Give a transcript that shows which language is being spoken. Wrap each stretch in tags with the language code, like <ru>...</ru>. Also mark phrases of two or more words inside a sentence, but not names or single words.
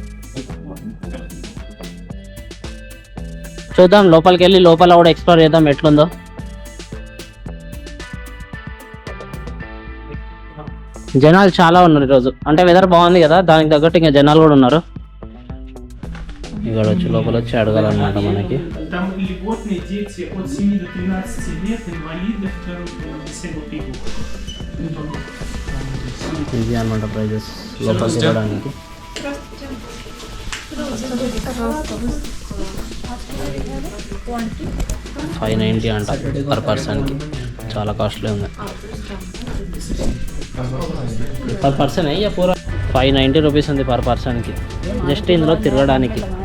<te>వెంటనే చూడండి చూద్దాం లోపలికి వెళ్ళి లోపల కూడా ఎక్స్ప్లోర్ చేద్దాం ఎట్లుందో. జనాలు చాలా ఉన్నారు ఈరోజు, అంటే వెదర్ బాగుంది కదా దానికి తగ్గట్టు ఇంకా జనాలు కూడా ఉన్నారు. ఇక్కడ వచ్చి లోపల వచ్చి అడగాలన్నమాట మనకి.</te> <ru>Льготные дети от 7 до 13 лет, инвалиды второго</ru> <en>disabled people.</en> <te>ఇది అనమాట ప్రైజెస్ లోపలికి వెళ్ళడానికి. $590 అంట</te> <en>per personకి,</en> <te>చాలా కాస్ట్లీ ఉంది.</te> <en>per person</en> <te>అయ్యా పూరా ₹590 ఉంది</te> <en>per personకి,</en> <te>జస్ట్ ఇందులో తిరగడానికి.</te>